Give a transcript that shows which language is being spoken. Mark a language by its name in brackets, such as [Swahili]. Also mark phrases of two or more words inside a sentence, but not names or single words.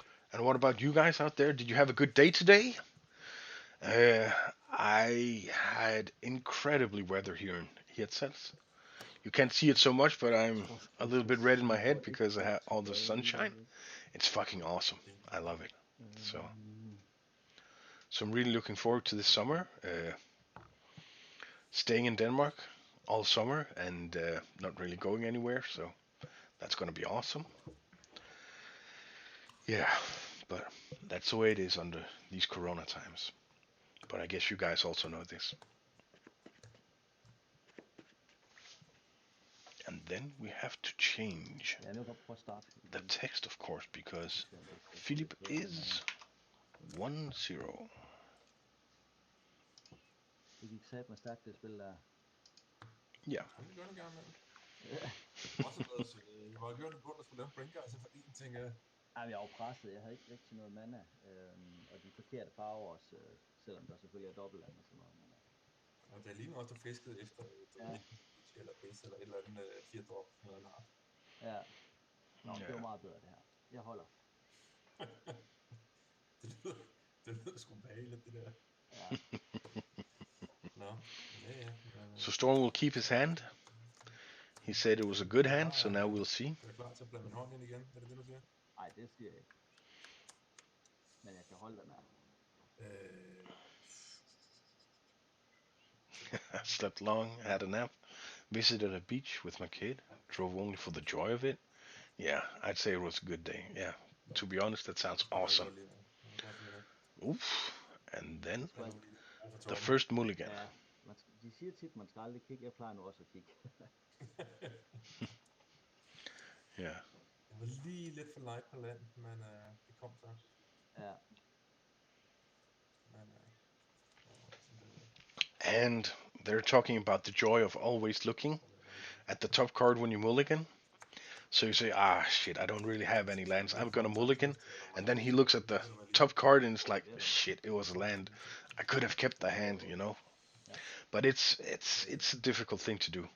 [English] And what about you guys out there? Did you have a good day today? Uh, I had incredibly weather here in Hirtshals. You can't see it so much, but I'm [Danish] tror sgu, [English] a [Danish] det [English] little [Danish] skal [English] bit red in my [Danish] sige [English] head [Danish] højt [English] because I have all the [Danish] tilbage [English] sunshine. [Danish] lidt. [English] It's fucking awesome. I love it. So, Øhm, so I'm really looking forward to this summer. Staying in Denmark all summer and not really going anywhere. So that's going to be awesome. Yeah, but that's the way it is under these Corona times. But I guess you guys also know this. And then we have to change [Danish] Ja, nu kan jeg prøve at starte. [English] the text, of course, because [Danish] Se om det skal gå Philip lidt bedre, [English] is [Danish] men 1-0. det gik satme stærkt, det spil der. Ja. Jamen, det gør det gerne, mand. Ja. Også været, jeg var gjort på, at skulle lave en [English] brain guys [Danish] for en ting. Ej, jeg var presset. Jeg havde ikke rigtig noget mana. Og de forkerte farver også, selvom der selvfølgelig er dobbeltland og sådan noget. Men, Og det ligner også, du fiskede efter Ja. Bleach eller Base eller et eller andet 4-drop. Noget art. ja. Nå, Ja. det var meget bedre det her. Jeg holder. det lyder sgu behageligt, det der. Ja. Nå, ja. [English] So Storm will keep his hand. He said it was a good hand, so now we'll see. [Danish] Er du klar til at blande min hånd ind igen? Er det det, du siger? Ej, det siger jeg ikke. Men jeg kan holde den her. [English] I slept long, had a nap, visited a beach with my kid, drove only for the joy of it. Yeah, I'd say it was a good day. Yeah, to be honest, that sounds awesome. Oof. And then the first mulligan. [Danish] Ja, de siger tit, man skal aldrig kigge. Jeg plejer nu også at kigge. [English] Yeah. [Danish] Det var lige lidt for light på land, men det kom så. Ja. Men, [English] And they're talking about the joy of always looking at the top card when you mulligan. So you say, shit, I don't really have any lands. I'm gonna mulligan. And then he looks at the top card and it's like, shit, it was a land. I could have kept the hand, you know. But it's a difficult thing to do.